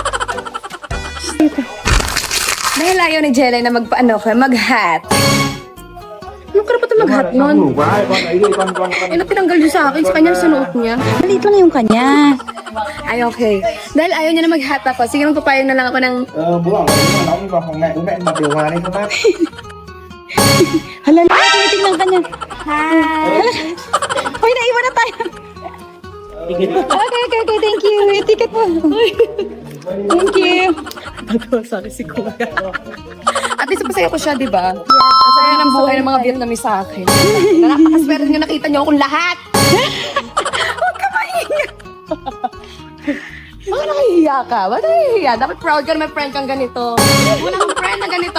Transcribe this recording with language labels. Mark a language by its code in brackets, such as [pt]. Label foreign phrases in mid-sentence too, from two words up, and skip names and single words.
[tl] Dahil ayaw ni Jelay na mag-hat. Anong karapat na mag-hat nun? Ano tinanggal niyo sa akin? Sa kanya sinuot niya? Maliit lang yung kanya. Ay, okay. Dahil ayaw niya na mag-hat ako, sige magpapayong na lang ako ng... [vi] Bố bảo bố nóng vào phòng mẹ, bố mẹ bật điều hòa lên không bác? [tl] Hala, tinitingnan ka niya. Uy, naiwan na tayo. [en] Okay, thank you. [tl] Yung ticket mo. [en] Thank you. [tl] Natatawa sa akin si Kuya. [en] At least [tl] masaya ko siya, di ba? Ang saya ng buhay ng mga Vietnamese sa akin. Napakaswerte niyo, nakita niyo akong lahat. Huwag ka maingay. Bakit nakahihiya ka? Bakit nakahihiya? Dapat proud ka na may friend kang ganito. Wala kang friend na ganito.